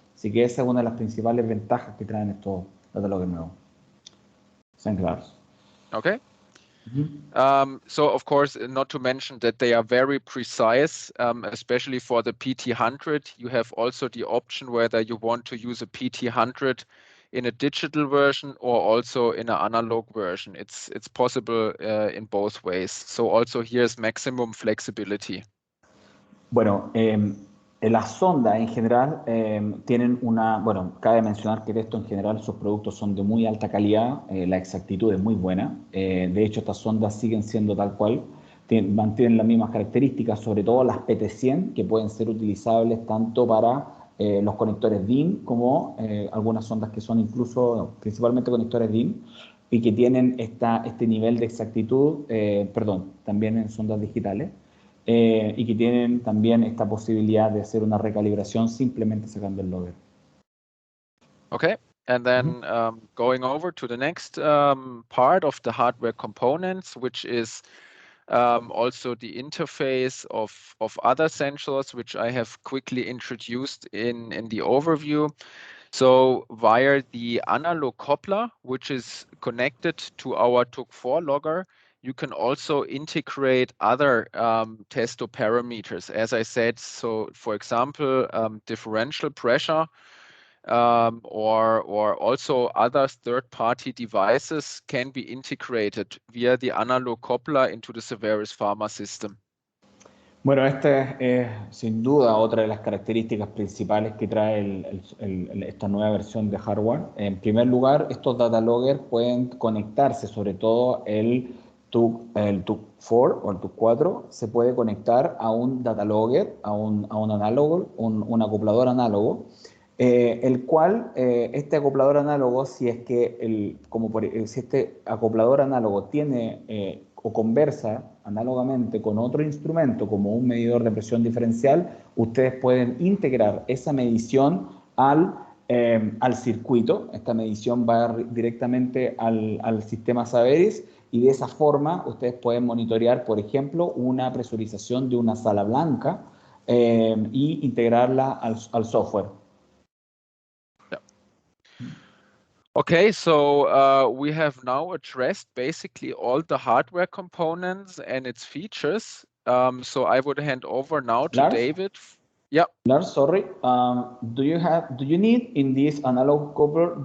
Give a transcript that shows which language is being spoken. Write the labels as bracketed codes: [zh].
[es] Así que esa es una de las principales ventajas que traen estos data loggers nuevos. [en] Thank you, Lars. Okay. So of course, not to mention that they are very precise, especially for the PT100. You have also the option whether you want to use a PT100 in a digital version or also in an analog version. It's possible in both ways. So also here's maximum flexibility. [es] Bueno, las sondas en general tienen bueno, cabe mencionar que Testo en general sus productos son de muy alta calidad, la exactitud es muy buena. De hecho, estas sondas siguen siendo tal cual, mantienen las mismas características, sobre todo las PT100, que pueden ser utilizables tanto para los conectores DIN como algunas sondas que son incluso, principalmente conectores DIN, y que tienen este nivel de exactitud, también en sondas digitales. Y que tienen también esta posibilidad de hacer una recalibración simplemente sacando el logger. [en] Okay, and then going over to the next part of the hardware components, which is also the interface of other sensors, which I have quickly introduced in the overview. So via the analog coupler, which is connected to our TUC4 logger, you can also integrate other Testo parameters. As I said, so for example, differential pressure or also other third-party devices can be integrated via the analog coupler into the Saveris Pharma system. [es] Bueno, esta es sin duda otra de las características principales que trae esta nueva versión de hardware. En primer lugar, estos data loggers pueden conectarse, sobre todo el TUC4 o el TUC4 se puede conectar a un data logger, a un análogo, un acoplador análogo, el cual este acoplador análogo, si es que si este acoplador análogo tiene o conversa análogamente con otro instrumento como un medidor de presión diferencial, ustedes pueden integrar esa medición al circuito. Esta medición va directamente al sistema Saveris y de esa forma ustedes pueden monitorear, por ejemplo, una presurización de una sala blanca y integrarla al software. [en] Okay, so we have now addressed basically all the hardware components and its features. So I would hand over now to Lars? David. Yeah. Lars, sorry. Do you need in this analog coupler?